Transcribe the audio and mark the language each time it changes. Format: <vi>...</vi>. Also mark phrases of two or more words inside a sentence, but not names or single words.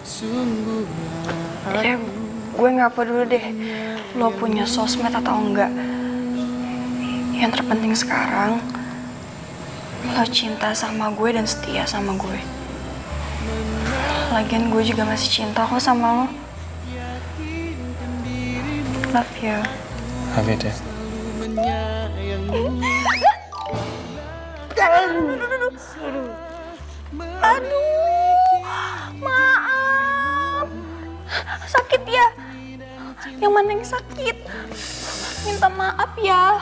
<id>Ya, gue nggak peduli deh lo punya sosmed atau enggak. Yang terpenting sekarang lo cinta sama gue dan setia sama gue. Lagian gue juga masih cinta kok sama lo.</id> <en>Love you. Love you deh.</en> <id>Aduh, maaf. Sakit ya? Yang mana yang sakit? Minta maaf ya.</id>